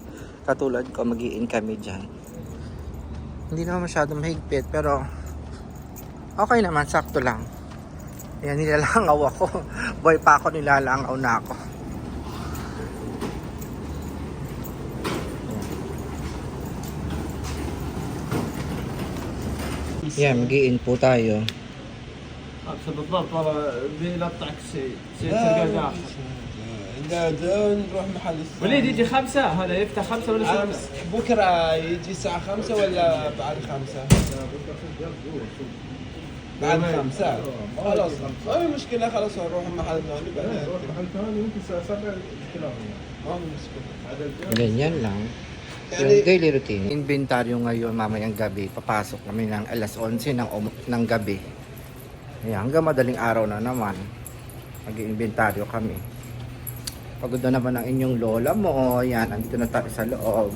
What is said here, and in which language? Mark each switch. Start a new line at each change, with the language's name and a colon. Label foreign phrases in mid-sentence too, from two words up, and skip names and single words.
Filipino: Katulad ko, mag-i-in kami dyan. Hindi naman masyadong mahigpit, pero okay naman, sakto lang. Yan, nilalangaw ako. Boy pa ako, nilalangaw na ako. Yan, mag-i-in po tayo.
Arabic: بالضبط والله بيلطعك شيء تلقاه داخل. لا نروح محل الثاني. وليد يجي 5 هذا يفتح 5 ولا 6؟ بكره يجي الساعة 5 ولا بعد 5؟ بعد 5 خلاص ما في مشكلة خلاص نروح محل ثاني محل ثاني يمكن الساعة 7 ما في مشكلة.
Filipino: Ganyan lang. Yung
English: daily routine.
Filipino: Inventaryo ngayon mamayang gabi. Papasok kami ng alas 11 ng gabi. Ayan, hanggang madaling araw na naman. Mag-inventaryo kami. Pagod na naman ang inyong lola mo. Ayan, andito na tayo sa loob.